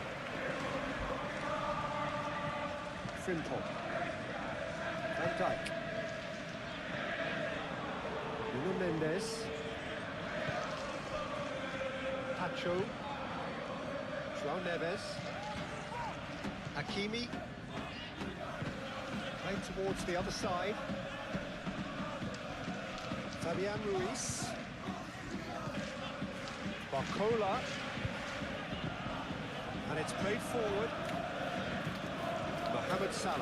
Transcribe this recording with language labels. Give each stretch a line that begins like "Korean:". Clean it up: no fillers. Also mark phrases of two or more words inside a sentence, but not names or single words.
English: Frimpong. Van Dijk. Nuno Mendes. Pacho. João Neves. Hakimi. Played towards the other side. Fabian Ruiz. Barcola, and it's played forward. Mohamed Salah.